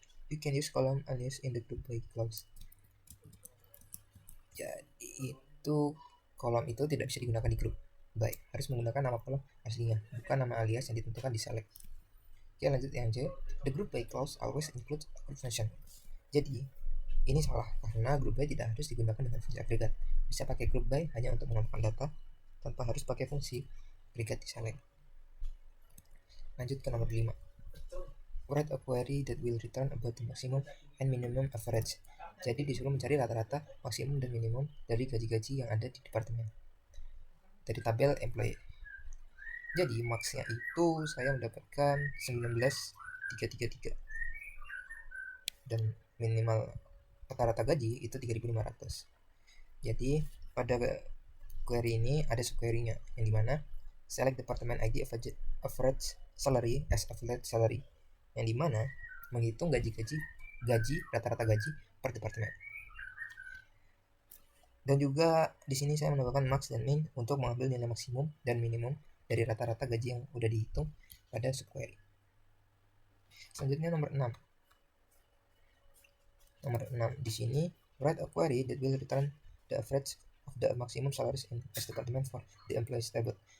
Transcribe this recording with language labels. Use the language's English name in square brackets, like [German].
[English] you can use column alias in the group by clause. [Indonesian] Jadi itu kolom itu tidak bisa digunakan di grup by, harus menggunakan nama kolom aslinya, bukan nama alias yang ditentukan di select. Oke, lanjut yang C. [English] The group by clause always includes a group function. [Indonesian] Jadi ini salah karena group by tidak harus digunakan dengan fungsi agregat. Bisa pakai group by hanya untuk mengumpulkan data tanpa harus pakai fungsi agregat di select. Lanjut ke nomor 5. [English] Write a query that will return about the maximum and minimum average. [Indonesian] Jadi disuruh mencari rata-rata, maksimum dan minimum dari gaji-gaji yang ada di departemen dari tabel employee. Jadi max-nya itu saya mendapatkan 19.333 dan minimal rata-rata gaji itu 3.500. Jadi pada query ini ada subquery-nya yang dimana [English] select department ID average salary [Indonesian] as average salary, yang dimana menghitung gaji rata-rata gaji per departemen. Dan juga di sini saya menambahkan max dan min untuk mengambil nilai maksimum dan minimum dari rata-rata gaji yang udah dihitung pada subquery. Selanjutnya nomor 6. Nomor 6 di sini, [English] write a query that will return the average of the maximum salaries in each department for the employees table.